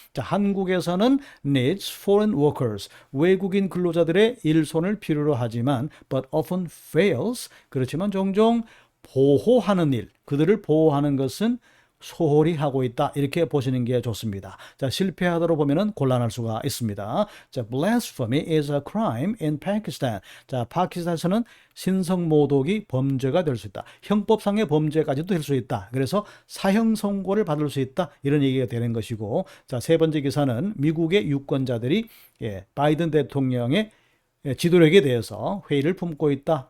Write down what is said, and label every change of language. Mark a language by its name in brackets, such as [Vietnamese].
[Korean] 자, 한국에서는 [English] needs foreign workers, [Korean] 외국인 근로자들의 일손을 필요로 하지만 [English] but often fails, [Korean] 그렇지만 종종 보호하는 일, 그들을 보호하는 것은 소홀히 하고 있다. 이렇게 보시는 게 좋습니다. 자, 실패하도록 보면은 곤란할 수가 있습니다. [English] 자, blasphemy is a crime in Pakistan. [Korean] 자, 파키스탄에서는 신성모독이 범죄가 될 수 있다. 형법상의 범죄까지도 될 수 있다. 그래서 사형 선고를 받을 수 있다. 이런 얘기가 되는 것이고, 자, 세 번째 기사는 미국의 유권자들이 바이든 대통령의 지도력에 대해서 회의를 품고 있다.